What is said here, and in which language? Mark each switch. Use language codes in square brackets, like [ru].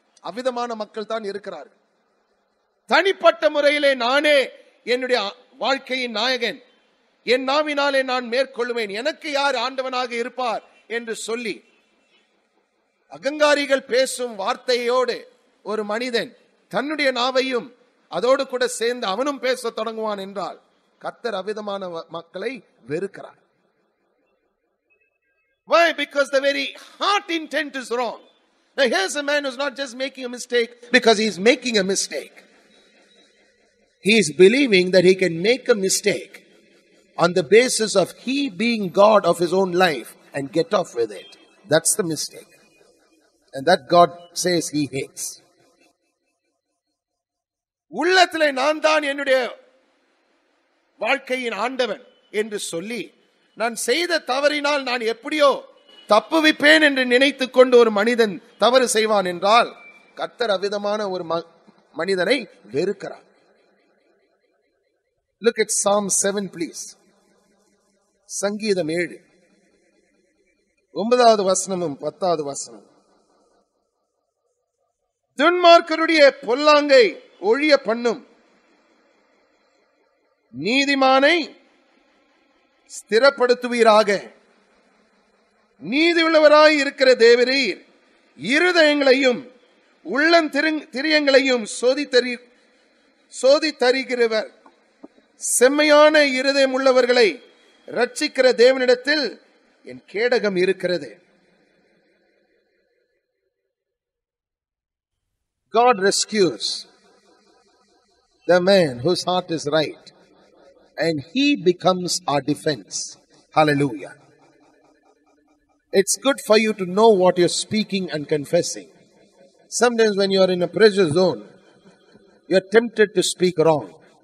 [ta] அவ்விதமான மக்கள் தான் இருக்கிறார்கள். தனிப்பட்ட முறையிலே நானே என்னுடைய வாழ்க்கையின் நாயகன், என் நாவினாலே நான் மேற்கொள்வேன், எனக்கு யார் ஆண்டவனாக இருப்பார் என்று சொல்லி அகங்காரிகள் பேசும் வார்த்தையோடு ஒரு மனிதன் தன்னுடைய நாவையும் அதோடு கூட சேர்ந்து அவனும் பேச தொடங்குவான் என்றால் கர்த்தர் அவ்விதமான மக்களை வெறுக்கிறார். [en] Why? Because the very heart intent is wrong. Now here's a man who's not just making a mistake because he's making a mistake. He's believing that he can make a mistake on the basis of he being God of his own life and get off with it. That's the mistake. And that God says he hates. [ta] உள்ளத்திலே நான் தான் என்னுடைய வாழ்க்கையின் ஆண்டவன் என்று சொல்லி நான் செய்த தவறினால் நான் எப்படியோ தப்புவிப்பேன் என்று நினைத்துக் கொண்டு ஒரு மனிதன் தவறு செய்வான் என்றால் கர்த்தர் அவ்விதமான ஒரு மனிதனை வெறுக்கிறார். [en] Look at Psalm 7 please. [ta] சங்கீதம் 7 9வது வசனமும் 10வது வசனம். துன்மார்க்கருடைய பொல்லாங்கை ஒழிய பண்ணும், நீதிமானை ஸ்திரப்படுத்துவீராக. நீதியுள்ளவராய் இருக்கிற தேவரீர் இருதயங்களையும் உள்ளந்திரியங்களையும் சோதித்தறிகிறவர். செம்மையான இருதயம் உள்ளவர்களை ரட்சிக்கிற தேவனிடத்தில் என் கேடகம் இருக்கிறது. [en] God rescues the man whose heart is right, and he becomes our defense. Hallelujah. It's good for you to know what you're speaking and confessing. Sometimes when you're in a pressure zone, you're tempted to speak wrong.